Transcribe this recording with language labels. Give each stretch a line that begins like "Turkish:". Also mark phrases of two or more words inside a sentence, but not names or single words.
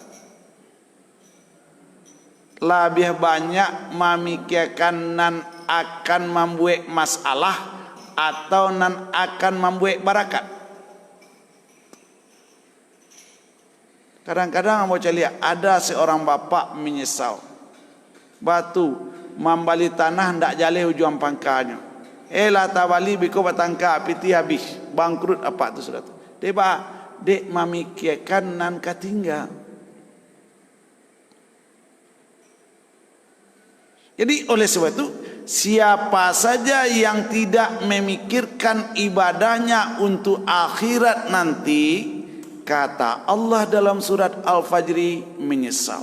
Indonesian: Lebih banyak memikirkan nan akan membuat masalah atau nan akan membuat barakat. Kadang-kadang mau lihat ada seorang bapak menyesal.
Minangkabau: Batu membali tanah ndak jale ujung pangkanya. Lah tabali biko batangka piti habis bangkrut apa tu sudah tu. Dek memikirkan nan katinggal.
Indonesian: Jadi oleh sebab itu, siapa saja yang tidak memikirkan ibadahnya untuk akhirat nanti, kata Allah dalam surat Al-Fajri, menyesal.